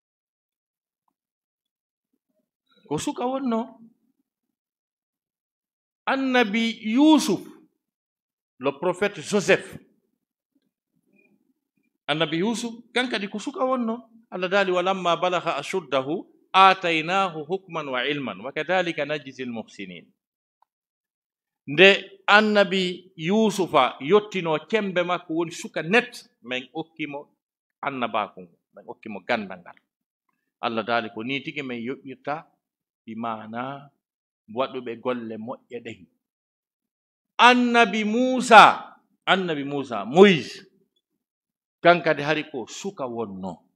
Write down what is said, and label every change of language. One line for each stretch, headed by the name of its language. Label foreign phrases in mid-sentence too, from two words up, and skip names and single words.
Fula: ko suka wonno annabi Yusuf
French: le prophète Joseph
Fula: annabi Yusuf kan kadi ko suka wonno Allah daali
Arabic: وَلَمَّا بَلَغَ أَشُدَّهُ آتَيْنَاهُ حُكْمًا وَعِلْمًا وَكَذَٰلِكَ نَجْزِي الْمُحْسِنِينَ
Fula: nde annabi Yusufa yottino cembe makko woni suka net min okkimo annabako min okkimo gandal ngal Allah daali ko ni tigi min yoɓɓirta bi mana waɗuɓe golle moƴƴe ɗen annabi Musa Moïse kankadi hari ko suka wonno